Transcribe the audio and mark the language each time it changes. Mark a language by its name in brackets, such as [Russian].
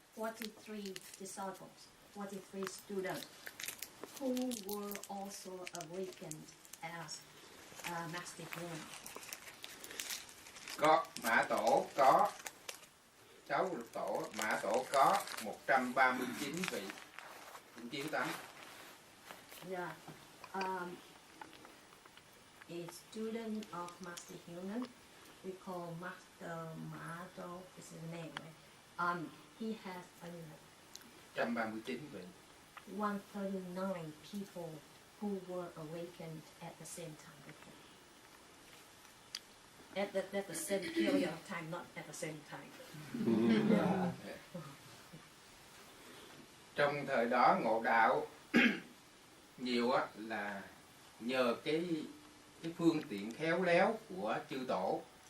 [English] 43 disciples, 43 students who were also awakened as Master Hunan. [Vietnamese] Có Mã Tổ, có cháu Lục Tổ, Mã Tổ có 139 vị kiến tánh. [English] Yeah. A student of Master Hunan, we call Master Mado, is his name, right? He has [Vietnamese] 139 vị. [English] 139 people who were awakened at the same time with him. At the same period of time, not at the same time. [Vietnamese] Trong thời đó ngộ đạo nhiều á, là nhờ cái phương tiện khéo léo của chư tổ.